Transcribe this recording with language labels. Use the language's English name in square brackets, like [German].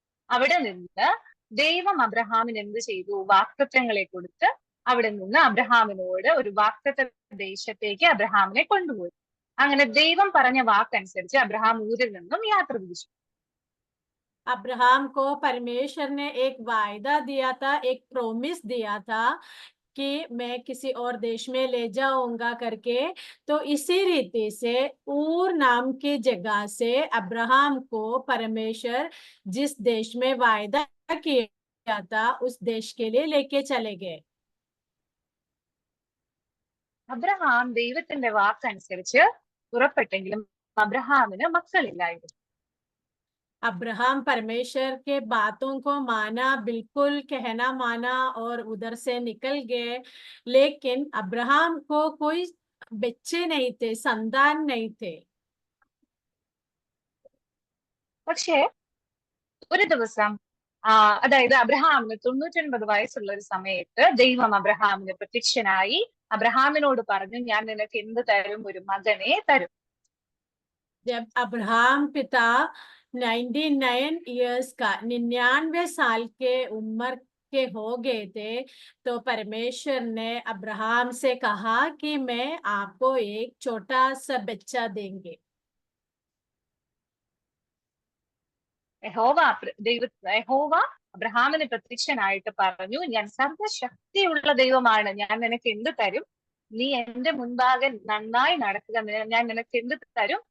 [Malayalam] അവിടെ നിന്ന് ദൈവം അബ്രഹാമിന് എന്ത് ചെയ്തു? വാഗ്ദത്തങ്ങളെ കൊടുത്ത് അവിടെ നിന്ന് അബ്രഹാമിനോട് ഒരു വാഗ്ദത്ത ദേശത്തേക്ക് അബ്രഹാമിനെ കൊണ്ടുപോയി. അങ്ങനെ ദൈവം പറഞ്ഞ വാക്കനുസരിച്ച് അബ്രഹാം ഊരിൽ നിന്നും യാത്ര തിരിച്ചു. [Hindi] अब्राहम को परमेश्वर ने एक वायदा दिया था, एक प्रोमिस दिया था कि मैं किसी और देश में ले जाऊंगा करके. तो इसी रीति से ऊर नाम की जगह से अब्राहम को परमेश्वर जिस देश में वायदा किया था उस देश के लिए लेके चले गए. [Malayalam] അബ്രഹാം ദൈവത്തിന്റെ വാക്കനുസരിച്ച് പുറപ്പെട്ടെങ്കിലും അബ്രഹാമിന് മക്കളില്ലായിരുന്നു. [Hindi] अब्राहम परमेश्वर के बातों को माना, बिल्कुल कहना माना और उधर से निकल गए. लेकिन अब्राहम को कोई बच्चे नहीं थे, संतान नहीं थे. [Malayalam] പക്ഷേ ഒരു ദിവസം അതായത് അബ്രഹാമിന് 99 വയസ്സുള്ള ഒരു സമയത്ത് ദൈവം അബ്രഹാമിന് പ്രത്യക്ഷനായി അബ്രഹാമിനോട് പറഞ്ഞു, ഞാൻ നിനക്ക് എന്ത് തരും? ഒരു മകനെ തരും. [Hindi] जब अब्राहम पिता 99 ईयर्स का 99 साल के उम्र के हो गए थे, तो परमेश्वर ने अब्राहम से कहा कि मैं आपको एक छोटा सा बच्चा देंगे. [Malayalam] യഹോവ അബ്രഹാമിന് പ്രത്യക്ഷനായിട്ട് പറഞ്ഞു, ഞാൻ സർവശക്തിയുള്ള ദൈവമാണ്, ഞാൻ നിനക്ക് എന്ത് തരും? നീ എന്റെ മുൻപാകെ നന്നായി നടക്കുക, ഞാൻ നിനക്ക് എന്ത് തരും?